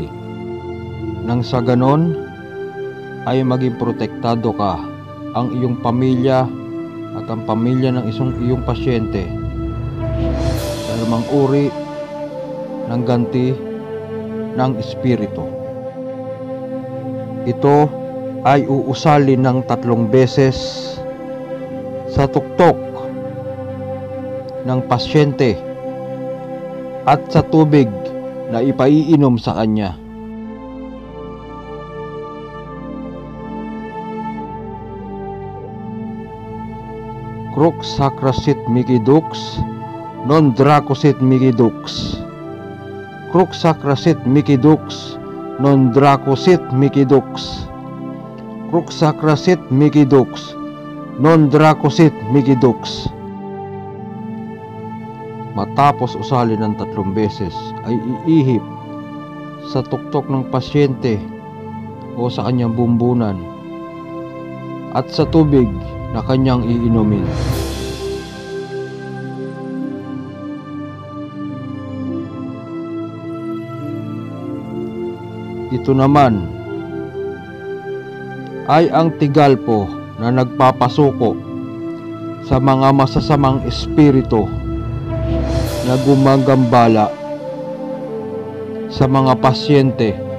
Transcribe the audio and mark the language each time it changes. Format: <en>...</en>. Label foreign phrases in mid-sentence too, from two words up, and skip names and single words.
<tl>Nang sa ganon ay maging protektado ka, ang iyong pamilya at ang pamilya ng iyong pasyente sa anumang uri ng ganti ng espiritu. Ito ay uusalin ng 3 beses sa tuktok ng pasyente at sa tubig na ipaiinom sa kanya.</tl> <la>Crux sacra sit mihi dux, non draco sit mihi dux. Crux sacra sit mihi dux, non draco sit mihi dux. Crux sacra sit mihi dux, non draco sit mihi dux.</la> <tl>Matapos usalin ng 3 beses ay iihip sa tuktok ng pasyente o sa kanyang bumbunan at sa tubig na kanyang iinumin. Ito naman ay ang tigalpo na nagpapasuko sa mga masasamang espiritu na gumagambala sa mga pasyente.</tl>